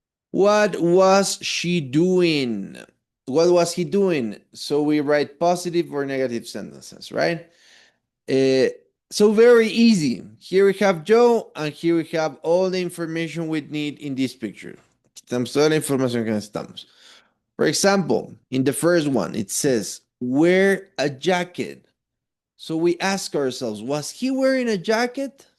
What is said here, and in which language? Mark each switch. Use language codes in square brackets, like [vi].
[en] What was she doing? What was he doing? So we write positive or negative sentences, right? Uh, so very easy. Here we have Joe, and here we have all the information we need in this picture. [es] Tenemos toda la información que necesitamos. [en] For example, in the first one, it says, wear a jacket. So we ask ourselves, was he wearing a jacket?